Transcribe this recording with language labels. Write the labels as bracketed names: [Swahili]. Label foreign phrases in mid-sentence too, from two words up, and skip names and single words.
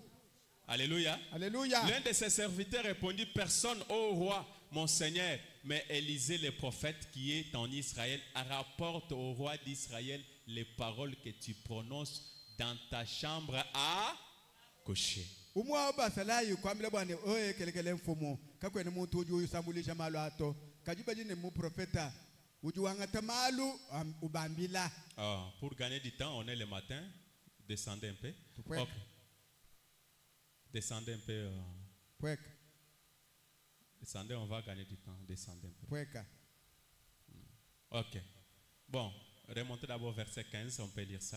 [French] Alléluia. L'un de ses serviteurs répondit, personne, ô roi, mon Seigneur, mais Élisée le prophète qui est en Israël rapporte au roi d'Israël les paroles que tu prononces dans ta chambre à coucher. [Luba-Lulua] Umwa basalayi kwamile bwane oye kelekele mfumo kakwene muntu uju usambulisha malu ato kajiba jine mu profeta uju wangata malu ubambila. [French] Pour gagner du temps, on est le matin. Descendez un peu. Okay. Descendez un peu. Descendez, on va gagner du temps. Descendez un peu. Ok. Bon, remontez d'abord verset 15, on peut lire ça.